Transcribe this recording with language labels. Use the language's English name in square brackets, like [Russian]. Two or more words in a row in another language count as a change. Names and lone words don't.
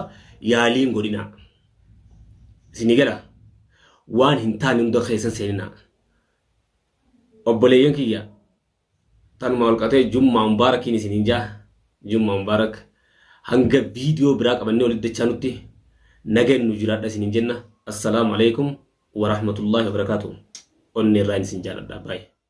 [Oromo] yaaliin godhinaa isinii gala waan hin taane hunda keessan seeninaa obboleeyyan kiyya tanuma walqatee jummaa mubaarakiin isiniin jaa jummaa mubaarak hanga viidiyoo biraa qabannee walitti dachaa nutti nagaan nu jiraadha isiniin jenna [Arabic] السلام عليكم ورحمة الله وبركاته [Oromo] onni irraa isin jaaladha baay'ee